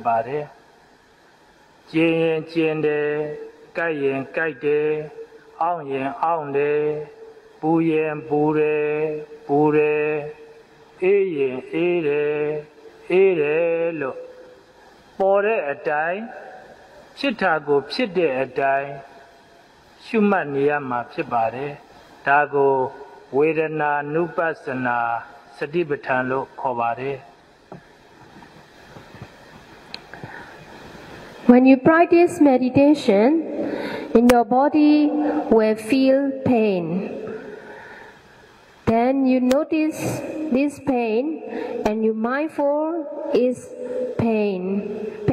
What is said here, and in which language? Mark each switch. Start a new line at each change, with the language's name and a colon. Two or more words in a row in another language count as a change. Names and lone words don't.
Burmese: ပါတယ်။ကျင်ရင်ကျင်တယ်၊ကြိုက်ရင်ကြိုက်တယ်၊အောင့်ရင်အောင့်တယ်၊ပူရင်ပူတယ်၊ပူတယ်၊အေးရင်အေးတယ်၊အေးတယ်လို့ပေါ်တဲ့အတိုင်းဖြစ်တာကိုဖြစ်တဲ့အတိုင်းရှုမှတ်နေရမှာဖြစ်ပါတယ်။ဒါကိုဝေဒနာနုပဿနာ
English: When you practice meditation, in your body will feel pain. Then you notice this pain and you mindful is pain.